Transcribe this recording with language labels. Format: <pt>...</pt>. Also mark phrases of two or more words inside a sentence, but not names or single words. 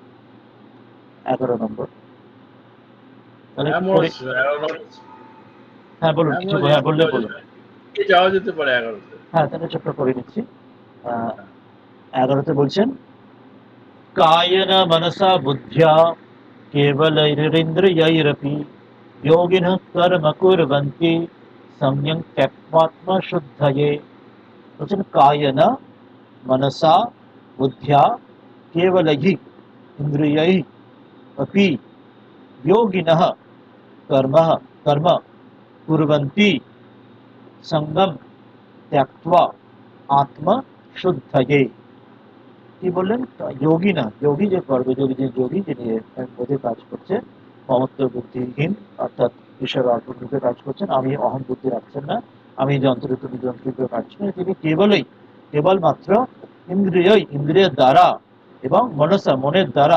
<bn>11 নম্বর, তাহলে হ্যাঁ কি মনে করে? হচ্ছে 11 হ্যাঁ বলুন, হ্যাঁ কিছু মনে হ্যাঁ বললে বলুন। যাওয়া যেতে পারে 11-তে। হ্যাঁ, তাহলে ছোট্ট করে নিচ্ছি। 11তে বলছেন,</bn> <sa>কায়েন মনসা বুদ্ধ্যা কেবলৈরিন্দ্রিয়ৈরপি योगिनः कर्म कुर्वन्ति सम्यक् त्यक्त्वात्मशुद्धये। বলছেন কায়েন মনসা বুদ্ধ্যা কেবলৈঃ ইন্দ্রিয়ৈঃ अपि योगिनः कर्म कर्म कुर्वन्ति संगम त्यक्त्वा आत्मशुद्धये।</sa> <bn>কি বললেন? যোগী না, যোগী যে কর্মযোগী, যে যোগী যিনি বোধে কাজ করছে, মমত্ব বুদ্ধিহীন, অর্থাৎ ঈশ্বর অর্পণ রূপে কাজ করছেন, আমি অহম বুদ্ধি রাখছেন না, আমি যন্ত্র তুমি যন্ত্র রূপে কাজ করছেন, তিনি কেবলমাত্র ইন্দ্রিয়, ইন্দ্রিয়ের দ্বারা, এবং মনসা, মনের দ্বারা,</bn>